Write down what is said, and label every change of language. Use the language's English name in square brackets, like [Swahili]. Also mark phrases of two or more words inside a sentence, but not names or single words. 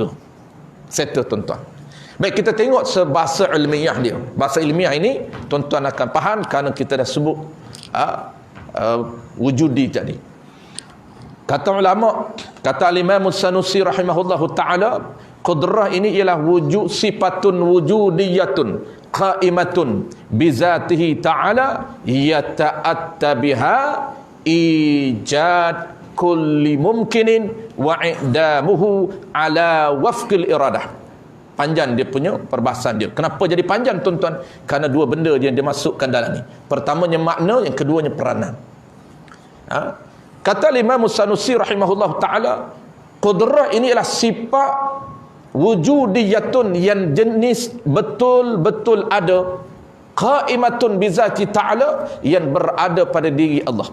[Malay] Settle tuan-tuan. Baik, kita tengok sebahasa ilmiah dia. Bahasa ilmiah ini tuan-tuan akan faham kerana kita dah sebut wujudi tadi. Kata ulama, kata Al-Imam As-Sanusi [Arabic] رحمه الله تعالى, [Malay] qudrah ini ialah wujud [Arabic] صفة وجودية قائمة بذاته تعالى يتأتى بها إيجاد كل ممكن وإعدامه على وفق الإرادة. [Malay] Panjang dia punya perbahasan dia. Kenapa jadi panjang tuan-tuan? Kerana dua benda yang dia masukkan dalam ni. Pertamanya makna, yang keduanya peranan. Kata Imam As-Sanusi [Arabic] رحمه الله تعالى, [Malay] qudrah ini ialah sifat wujudiyatun yang jenis betul-betul ada, [Arabic] قائمة بذاته تعالى, [Malay] yang berada pada diri Allah.